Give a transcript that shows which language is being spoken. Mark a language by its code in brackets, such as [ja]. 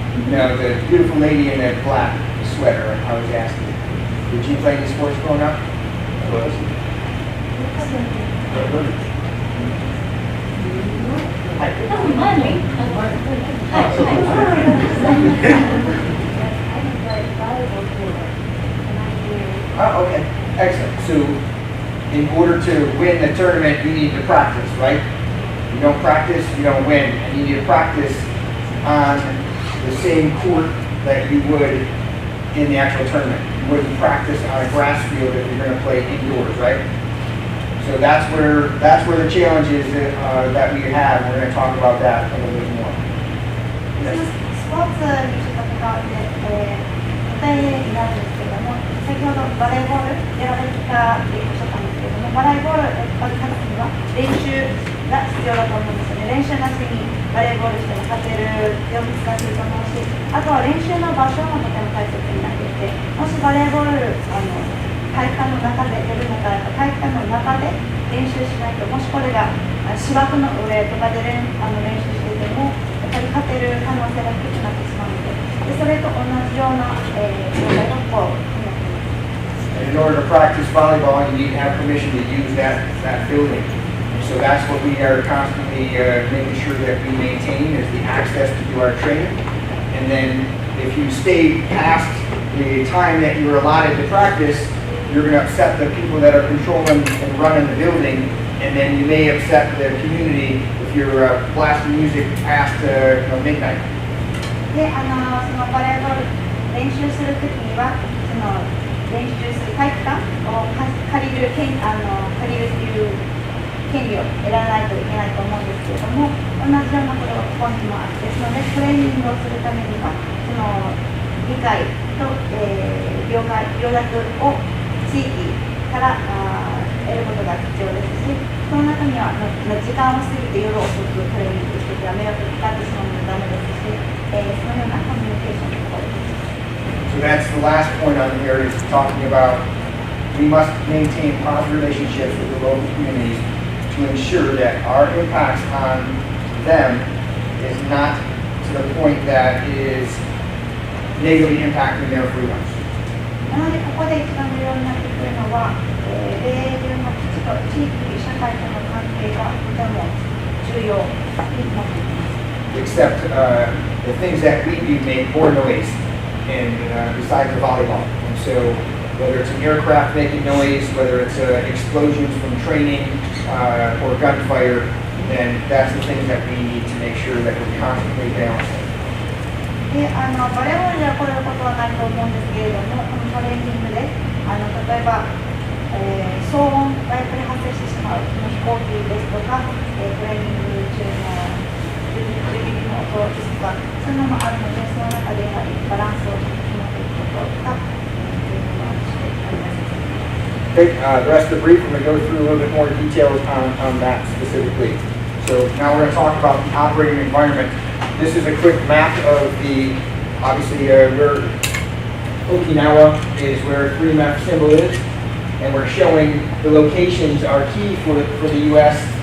[en] No, the beautiful lady in the black sweater, I was asking. Did you play any sports growing up? Oh, okay. Excellent. So, in order to win the tournament, you need to practice, right? You don't practice, you don't win. And you need to practice on the same court that you would in the actual tournament. You wouldn't practice on a grass field if you're going to play indoors, right? So that's where the challenge is that we have. We're going to talk about that a little bit more. [ja] スポーツにちょっと関わって、具体例になるんですけれども、先ほどバレーボールやられてたっておっしゃったんですけれども、バレーボールやるためには練習が必要だと思うんですよね。練習なしにバレーボールしても勝てるように使ってると思うし、あとは練習の場所もとても大切になっていて、もしバレーボール体育館の中でやるのか、体育館の中で練習しないと、もしこれが芝生の上とかで練習してても、やっぱり勝てる可能性が低くなってしまうので、それと同じような状態がこうなっています。 [en] And in order to practice volleyball, you need to have permission to use that building. So that's what we are constantly making sure that we maintain is the access to do our training. And then if you stay past the time that you were allotted to practice, you're going to upset the people that are controlling and running the building, and then you may upset the community if you're blasting music past midnight. [ja] で、そのバレーボール練習するときには、その練習する体育館を借りるっていう権利を得らないといけないと思うんですけれども、同じようなことがここにもあって、ですのでトレーニングをするためには、その理解と、了約を地域から得ることが必要ですし、その中には時間を過ぎて夜遅くトレーニングして迷惑がかかってしまうのもダメですし、そのようなコミュニケーションのところです。 [en] So that's the last point on here is talking about we must maintain positive relationships with the local communities to ensure that our impacts on them is not to the point that is negatively impacting their freedoms. [ja] なのでここで一番重要になってくるのは、米軍の基地と地域社会との関係がとても重要になっています。 [en] Except the things that we do make more noise, and besides the volleyball. And so, whether it's an aircraft making noise, whether it's explosions from training or gunfire, then that's the things that we need to make sure that we're constantly balancing. [ja] でバレーボールではこういうことはないと思うんですけれども、このトレーニングで例えば、騒音がやっぱり発生してしまう飛行機ですとか、トレーニング中の銃撃の音ですとか、そういうのもあるので、その中でやはりバランスを決めていくことが重要してあります。 [en] Okay, the rest of the brief, we're going to go through a little bit more details on that specifically. So now we're going to talk about the operating environment. This is a quick map of the, obviously, where Okinawa is where 3MF symbol is, and we're showing the locations are key for the U.S.